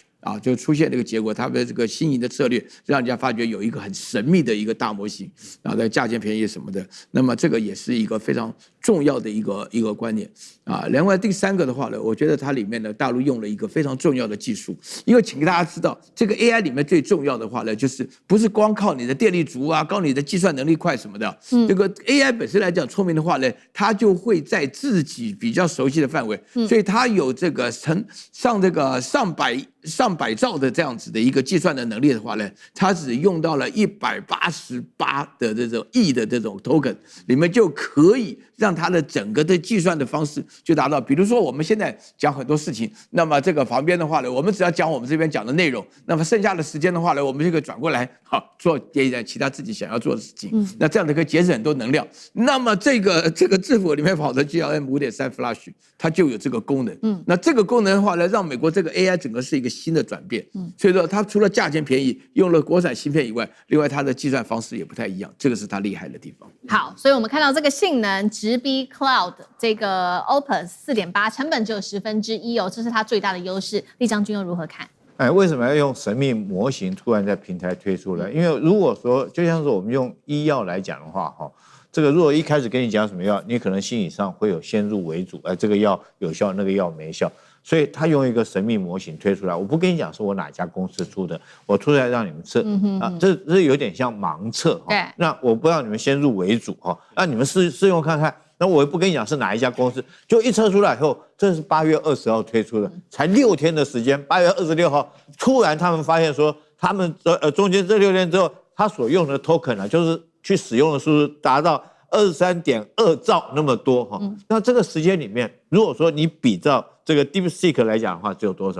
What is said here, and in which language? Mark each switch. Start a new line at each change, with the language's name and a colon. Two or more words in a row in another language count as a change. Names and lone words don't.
Chinese: 就出現這個結果，他們的這個新穎的策略，讓人家發覺有一個很神秘的一個大模型，然後在價錢便宜什麼的，那麼這個也是一個非常重要的一個觀念啊。另外第3個的話呢，我覺得它裡面呢，大陸用了一個非常重要的技術，因為請大家知道，這個 AI 裡面最重要的話呢，就是不是光靠你的電力足啊，靠你的計算能力快什麼的，這個 AI 本身來講聰明的話呢，它就會在自己比較熟悉的範圍，所以它有這個上上百兆的這樣子的一個計算的能力的話呢，它只用到了188的這種億的這種 token， 裡面就可以讓它的整個的計算的方式就達到。比如說我們现在講很多事情，那麼這個旁邊的話呢，我們只要講我們這邊講的內容，那麼剩下的時間的話呢，我們就可以轉過來好做一點其他自己想要做的事情。那這樣的可以節省很多能量。那麼這個字符裡面跑的 GLM 5.3 Flash， 它就有這個功能。那這個功能的話呢，讓美國這個 AI 整個是一個新的轉變。所以說它除了價錢便宜，用了國產芯片以外，另外它的計算方式也不太一樣，這個是它厲害的地方。好，所以我們看到這個性能直逼 Cloud 這個 Opus 4.8， 成本只有1/10哦，這是它最大的優勢。酈將軍又如何看？為什麼要用神秘模型突然在平台推出来？因為如果說就像是我們用醫藥來講的話，這個如果一開始跟你講什麼藥，你可能心理上會有先入為主，这個藥有效，那個藥沒效，所以他用一個神秘模型推出來，我不跟你講是我哪家公司出的，我出來讓你們測，這有點像盲測，那我不讓你們先入為主，讓你們試用看看。那我也不跟你講是哪一家公司，就一測出來以後，這是8月20號推出的，才6天的時間，8月26號突然他們發現說，他們中間這6天之後，他所用的 token 就是去使用的數字達到23.2兆那麼多那這個時間裡面，如果說你比照這個 DeepSeek 來講的話，只有多少？